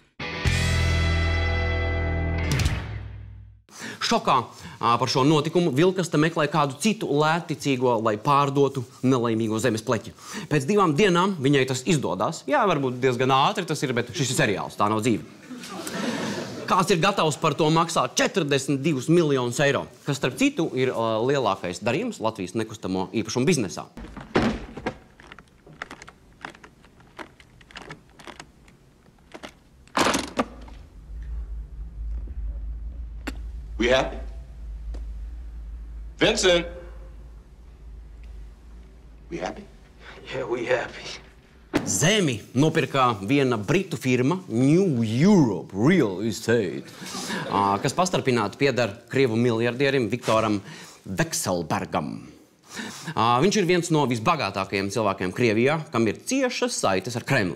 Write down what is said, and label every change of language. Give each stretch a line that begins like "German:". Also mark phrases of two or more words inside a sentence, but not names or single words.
Latvian: Šokā par šo notikumu Vilkasta meklē kādu citu lētticīgo, lai pārdotu nelaimīgo zemes pleķi. Pēc 2 dienām viņai tas izdodās. Jā, varbūt diezgan ātri tas ir, bet šis ir seriāls, tā nav dzīve. Kāds ir gatavs par to maksāt 42 miljonus eiro, kas, starp citu, ir lielākais darījums Latvijas nekustamo īpašumu biznesā.
English: We happy? Vincent! We happy? Yeah, we happy.
Latvian: Zemi nopirka viena britu firma New Europe Real Estate, kas pastarpināti pieder Krievu miljardierim Viktoram Vekselbergam. Viņš ir viens no visbagātākajiem cilvēkiem Krievijā, kam ir ciešas saites ar Kremli.